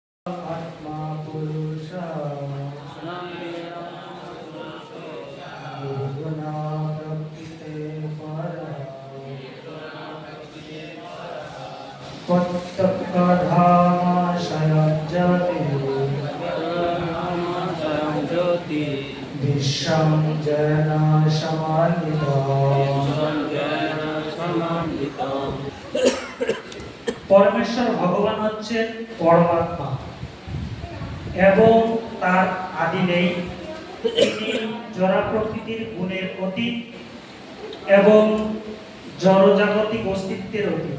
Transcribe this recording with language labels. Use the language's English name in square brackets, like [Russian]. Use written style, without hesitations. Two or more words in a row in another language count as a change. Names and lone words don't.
[Sanskrit] आत्मा पुरुष निर्गुणा प्रकृते परा त्वत्तत्कधामाशयज्योति विश्वं जना समान्विता। [Bangla] পরমেশ্বর ভগবান হচ্ছেন পরমাত্মা এবং তার আদি নেই। তিনি জড় প্রকৃতির গুণের অতীত এবং জড়জাগতিক অস্তিত্বের অতীত।